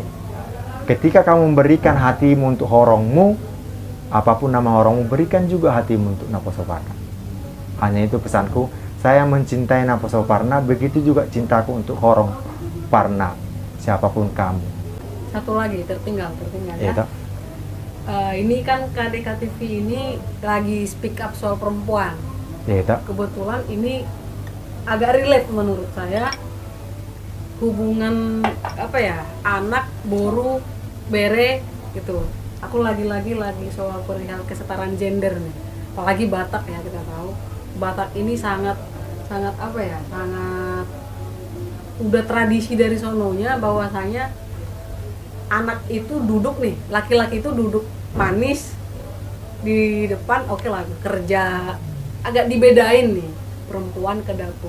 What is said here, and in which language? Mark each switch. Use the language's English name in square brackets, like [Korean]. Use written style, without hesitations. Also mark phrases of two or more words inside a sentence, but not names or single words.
[Indonesian] Ketika kamu memberikan hatimu untuk horongmu, apapun nama horongmu, berikan juga hatimu untuk Apostol Parna. Hanya itu pesanku. Saya mencintai Apostol Parna, begitu juga cintaku untuk Horong Parna, siapapun kamu. Satu lagi tertinggal ya. Ini kan KDK TV ini lagi [English] speak up [Indonesian] soal perempuan. Ya itu. Kebetulan ini agak relate menurut saya, hubungan apa ya, anak, [Batak Toba] boru, bere [Indonesian] gitu. Aku lagi soal perihal kesetaraan gender nih. Apalagi Batak ya, kita tahu Batak ini sangat apa ya, sangat udah tradisi dari sononya bahwasanya anak itu duduk nih, laki-laki itu duduk manis di depan, oke lah kerja, agak dibedain nih perempuan ke dapur.